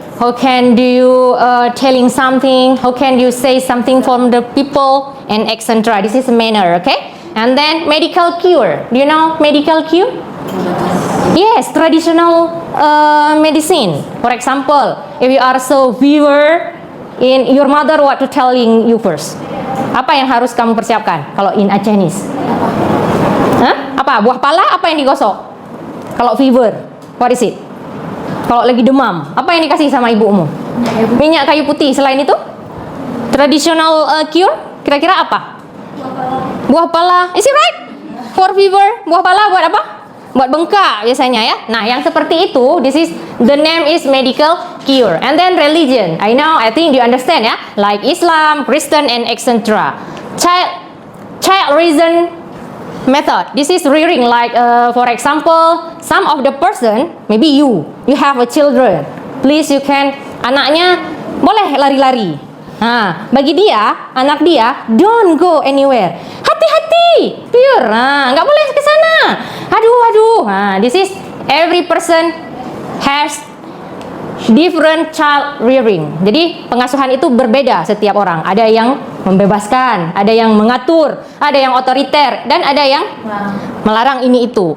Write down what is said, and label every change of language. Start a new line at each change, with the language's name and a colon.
English: How can do you telling something? How can you say something from the people and etc. This is manner, okay? And then medical cure. Do you know medical cure? Yes, traditional medicine. For example, if you are so fever, in your mother what to telling you first?
Indonesian: Apa yang harus kamu persiapkan kalau
English: in Acehese?
Indonesian: Hah? Apa? Buah pala apa yang digosok? Kalau fever,
English: what is it?
Indonesian: Kalau lagi demam, apa yang dikasih sama ibumu? Minyak kayu putih. Selain itu, traditional cure, kira-kira apa? Buah pala.
English: Is it right? For fever,
Indonesian: buah pala buat apa? buat bengkak biasanya ya.
English: Nah,
Indonesian: yang seperti itu,
English: this is the name is medical cure. And then religion. I think you understand ya, like Islam, Kristen, and etc. Child reason method. This is rearing, like for example, some of the person, maybe you have a children. Please you can,
Indonesian: anaknya boleh lari-lari. Nah, bagi dia, anak dia,
English: don't go anywhere.
Indonesian: Hati-hati, pure. Nah, nggak boleh ke sana. Aduh.
English: Nah, this is every person has different child rearing.
Indonesian: Jadi pengasuhan itu berbeda setiap orang. Ada yang membebaskan, ada yang mengatur, ada yang otoriter, dan ada yang melarang ini itu.